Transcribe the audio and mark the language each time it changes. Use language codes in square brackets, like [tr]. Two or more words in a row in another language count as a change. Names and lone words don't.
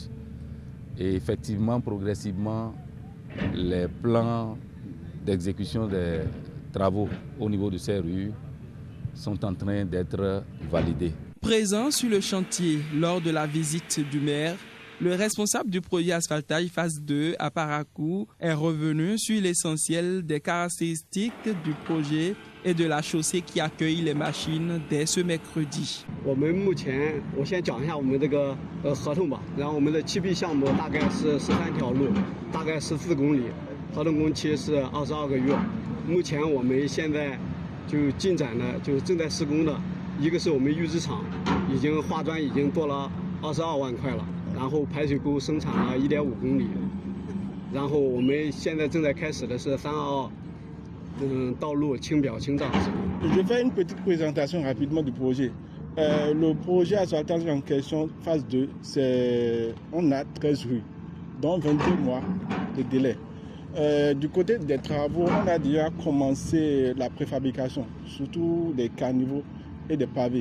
[fr] Et effectivement, progressivement, les plans d'exécution des travaux au niveau de ces rues sont en train d'être validés. Présent sur le chantier lors de la visite du maire, le responsable du projet asphaltage phase 2 à Parakou est revenu sur l'essentiel des caractéristiques du projet et de la chaussée qui accueille les machines dès ce mercredi. [zh] 我们先讲一下我们这个合同吧，然后我们的7B 项目大概是13条路，大概14公里，合同工期是22个月。目前我们现在就进展了，就是正在施工的，一个是我们预制厂已经化砖已经做了22万块了，然后排水沟生产了1.5公里，然后我们现在正在开始的是322道路清表清障。 [fr] Je fais une petite présentation rapidement du projet. Le projet asphaltage en question, phase 2, on a 13 rues, dont 22 mois de délai. Du côté des travaux, on a déjà commencé la préfabrication, surtout des caniveaux et des pavés.